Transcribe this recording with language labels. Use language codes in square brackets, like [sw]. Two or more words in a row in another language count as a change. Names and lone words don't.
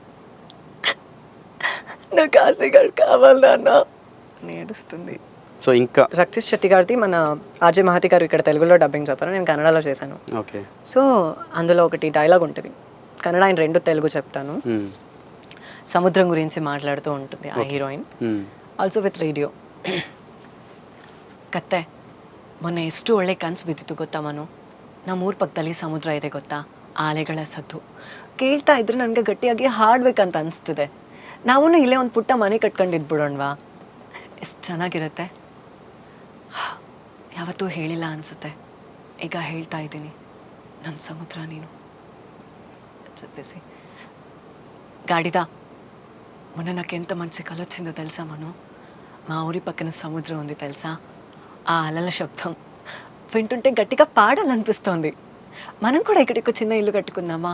[te] నాకు ఆశగాడు కావాలి నాన్న. ఏడుస్తుంది. సో ఇంకా రక్షిత్ శెట్టి గారిది మన ఆర్జే మహతి గారు ఇక్కడ తెలుగులో డబ్బింగ్ చెప్పారు, నేను కన్నడలో చేశాను. ఓకే. సో అందులో ఒకటి డైలాగ్ ఉంటుంది, కన్నడ అండ్ రెండు తెలుగు చెప్తాను. సముద్రం గురించి మాట్లాడుతూ ఉంటుంది ఆ హీరోయిన్. [en] also with radio. [kn] ಕತ್ತೆ ಮೊನ್ನೆ ಎಷ್ಟು ಒಳ್ಳೆ ಕನಸು ಬಿದ್ದಿತ್ತು ಗೊತ್ತಾ ಮನು? ನಮ್ಮೂರ ಪಕ್ಕದಲ್ಲಿ ಸಮುದ್ರ ಇದೆ ಗೊತ್ತಾ, ಆಲೆಗಳ ಸದ್ದು ಕೇಳ್ತಾ ಇದ್ರೆ ನನಗೆ ಗಟ್ಟಿಯಾಗಿ ಹಾಡ್ಬೇಕಂತ ಅನಿಸ್ತಿದೆ. ನಾವೂ ಇಲ್ಲೇ ಒಂದು ಪುಟ್ಟ ಮನೆ ಕಟ್ಕೊಂಡಿದ್ಬಿಡೋಣವಾ? ಎಷ್ಟು ಚೆನ್ನಾಗಿರುತ್ತೆ. ಯಾವತ್ತೂ ಹೇಳಿಲ್ಲ ಅನಿಸುತ್ತೆ, ಈಗ ಹೇಳ್ತಾ ಇದ್ದೀನಿ. ನನ್ನ ಸಮುದ್ರ ನೀನು [te] చెప్పేసి గాడిదా, మొన్న నాకు ఎంత మంచి కల వచ్చిందో తెలుసా మను? మా ఊరి పక్కన సముద్రం ఉంది తెలుసా? ఆ అలల శబ్దం వింటుంటే గట్టిగా పాడాలనిపిస్తోంది. మనం కూడా ఇక్కడికి చిన్న ఇల్లు కట్టుకుందామా?